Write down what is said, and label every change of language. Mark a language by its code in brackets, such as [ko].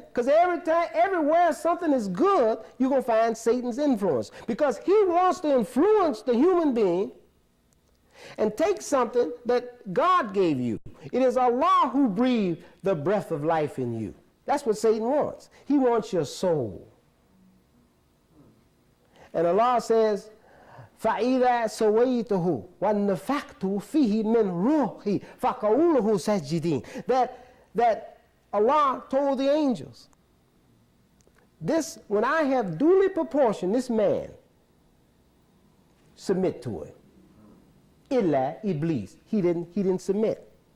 [en] Because everywhere something is good, you're going to find Satan's influence. Because he wants to influence the human being and take something that God gave you. It is Allah who breathed the breath of life in you. That's what Satan wants. He wants your soul. And Allah says, [ar] فَإِذَا سَوَيْتُهُ وَالنَّفَخْتُ فِيهِ مِنْ رُوحِي فَقَعُوا لَهُ سَاجِدِينَ. [en] That Allah told the angels, this, when I have duly proportioned this man, submit to it. [ar] Illa Iblis. He didn't submit.